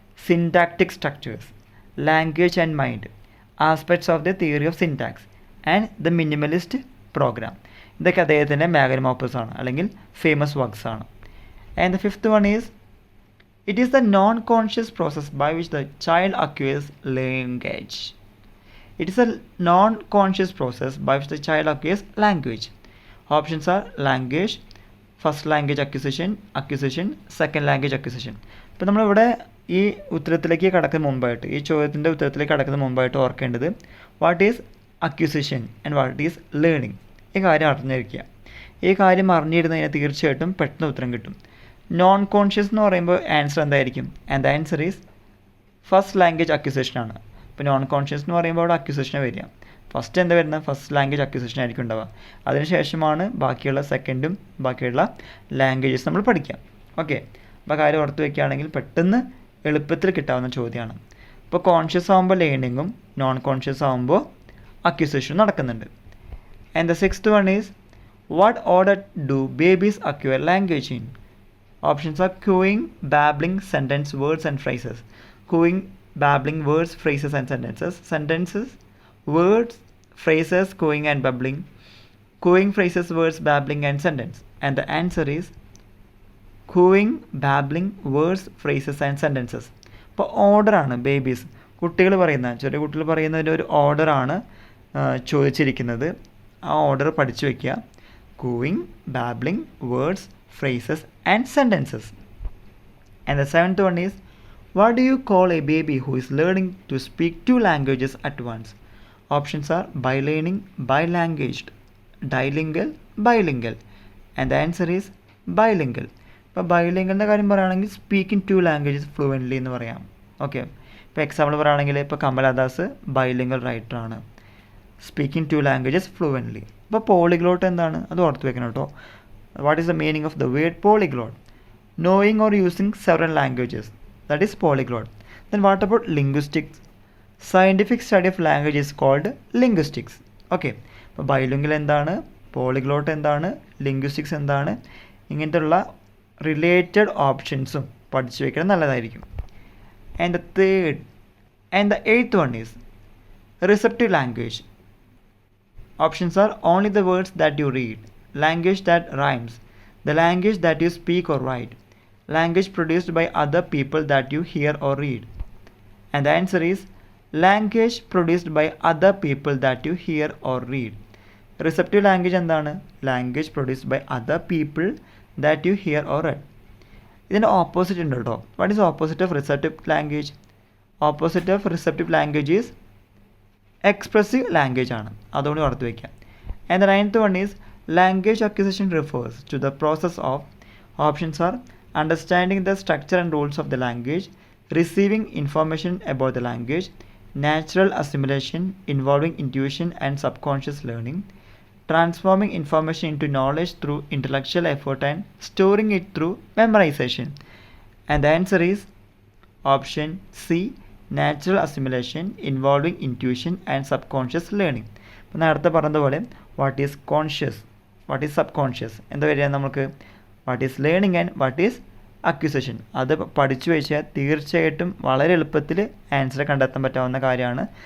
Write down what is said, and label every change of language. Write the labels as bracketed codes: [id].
[en] Syntactic structures, language and mind, aspects of the theory of syntax and the minimalist program. [ml] ഇതൊക്കെ അദ്ദേഹത്തിൻ്റെ magnum opus ആണ്, അല്ലെങ്കിൽ famous works ആണ്. [en] And the fifth one is, it is the non conscious process by which the child acquires language. It is a non-conscious process by which the child acquires language. Options are language, first language acquisition, second language acquisition. [ml] ഇപ്പോൾ നമ്മളിവിടെ ഈ ഉത്തരത്തിലേക്ക് കടക്കുന്ന മുമ്പായിട്ട്, ഈ ചോദ്യത്തിൻ്റെ ഉത്തരത്തിലേക്ക് കടക്കുന്ന മുമ്പായിട്ട് ഓർക്കേണ്ടത് what is acquisition and what is learning. ഈ കാര്യം അറിഞ്ഞിരിക്കുക. ഈ കാര്യം അറിഞ്ഞിരുന്നതിന് തീർച്ചയായിട്ടും പെട്ടെന്ന് ഉത്തരം കിട്ടും. നോൺ കോൺഷ്യസ് എന്ന് പറയുമ്പോൾ ആൻസർ എന്തായിരിക്കും? [en] and the answer is first language acquisition [ml] ആണ്. ഇപ്പോൾ നോൺ കോൺഷ്യസ് എന്ന് പറയുമ്പോൾ അവിടെ അക്വിസിഷൻ വരിക. ഫസ്റ്റ് എന്താ വരുന്നത്? ഫസ്റ്റ് ലാംഗ്വേജ് അക്വിസിഷൻ ആയിരിക്കും ഉണ്ടാവുക. അതിനുശേഷമാണ് ബാക്കിയുള്ള സെക്കൻഡും ബാക്കിയുള്ള ലാംഗ്വേജസ് നമ്മൾ പഠിക്കുക. ഓക്കെ, അപ്പോൾ കാര്യം ഓർത്ത് വയ്ക്കുകയാണെങ്കിൽ പെട്ടെന്ന് എളുപ്പത്തിൽ കിട്ടാവുന്ന ചോദ്യമാണ്. ഇപ്പോൾ കോൺഷ്യസ് ആകുമ്പോൾ ലേണിങ്ങും നോൺ കോൺഷ്യസ് ആകുമ്പോൾ അക്വിസിഷനും നടക്കുന്നുണ്ട്. [en] And the sixth one is what order do babies acquire language in? Options are cooing, babbling, sentence, words and phrases. Cooing, babbling, words, phrases and sentences. Sentences, words, phrases, cooing and babbling. Cooing, phrases, words, babbling and sentence. And the answer is cooing, babbling, words, phrases and sentences. [ml] ഇപ്പോൾ ഓർഡറാണ് babies, കുട്ടികൾ പറയുന്ന, ചെറിയ കുട്ടികൾ പറയുന്നതിൻ്റെ ഒരു ഓർഡറാണ് ചോദിച്ചിരിക്കുന്നത്. ആ order പഠിച്ചു വയ്ക്കുക. [en] cooing, babbling, words, phrases and sentences. And the seventh one is what do you call a baby who is learning to speak two languages at once? Options are bilearning, bilanguaged, dilingual, bilingual. And the answer is bilingual. [ml] ഇപ്പോൾ ബൈലിംഗലിൻ്റെ കാര്യം പറയുകയാണെങ്കിൽ [en] speaking two languages fluently [ml] എന്ന് പറയാം. Okay, ഇപ്പോൾ example പറയുകയാണെങ്കിൽ ഇപ്പോൾ Kamala Das bilingual റൈറ്ററാണ്, [en] Speaking to languages fluently. [ml] ഇപ്പോൾ പോളിഗ്ലോട്ട് എന്താണ്? അത് ഓർത്ത് വെക്കണം കേട്ടോ. [en] What is the meaning of the word polyglot? Knowing or using several languages, that is polyglot. Then what about linguistics? Scientific study of language is called linguistics. [ml] Okay, അപ്പോൾ bilingual എന്താണ്, പോളിഗ്ലോട്ട് എന്താണ്, linguistics എന്താണ്, ഇങ്ങനത്തെയുള്ള റിലേറ്റഡ് ഓപ്ഷൻസും പഠിച്ചു വയ്ക്കുന്നത് നല്ലതായിരിക്കും. [en] And the eighth one is receptive language. Options are only the words that you read, language that rhymes, the language that you speak or write, language produced by other people that you hear or read. And the answer is language produced by other people that you hear or read. Receptive language എന്താണ്? language produced by other people that you hear or read. [ml] ഇതിൻ്റെ opposite ഉണ്ട് കേട്ടോ. [en] What is opposite of receptive language? Opposite of receptive language is expressive language ആണ്. [ml] അതുകൊണ്ട് ഓർത്ത് വയ്ക്കാം. [en] And the ninth one is language acquisition refers to the process of, options are understanding the structure and rules of the language, receiving information about the language, natural assimilation involving intuition and subconscious learning, transforming information into knowledge through intellectual effort and storing it through memorization. And the answer is option C, natural assimilation involving intuition and subconscious learning. [ml] അപ്പോൾ നേരത്തെ പറഞ്ഞതുപോലെ [en] what is conscious, what is subconscious [ml] എന്താ വരിക നമുക്ക്? [en] What is learning and what is acquisition. [ml] അത് പഠിച്ചു വെച്ചാൽ തീർച്ചയായിട്ടും വളരെ എളുപ്പത്തിൽ ആൻസർ കണ്ടെത്താൻ പറ്റാവുന്ന കാര്യമാണ്.